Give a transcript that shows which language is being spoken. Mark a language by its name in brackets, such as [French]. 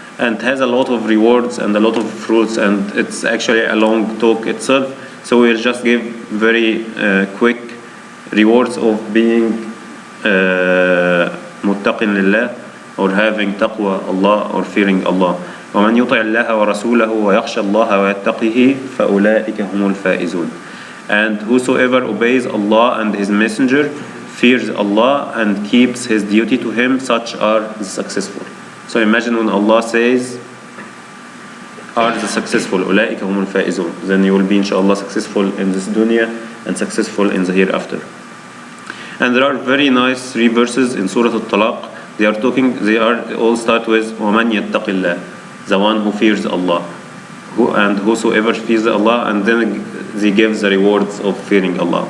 [English] And has a lot of rewards and a lot of fruits, and it's actually a long talk itself. So we'll just give very quick rewards of being muttaqin lillah, or having taqwa Allah, or fearing Allah. [Arabic] وَمَنْ يُطِعِ اللَّهَ وَرَسُولَهُ وَيَخْشَى اللَّهَ وَيَتَّقِهِ فَأُولَٰئِكَ هُمُ الْفَائِزُونَ. [English] And whosoever obeys Allah and His Messenger, fears Allah and keeps his duty to him, such are the successful. So imagine when Allah says, are the successful, [Arabic] أولئك هم الفائزون, [English] then you will be inshallah successful in this dunya and successful in the hereafter. And there are very nice 3 verses in Surah Al-Talaq. They are all start with [Arabic] وَمَنْ يَتَّقِ اللَّهِ, [English] the one who fears Allah, and whosoever fears Allah, and then they give the rewards of fearing Allah.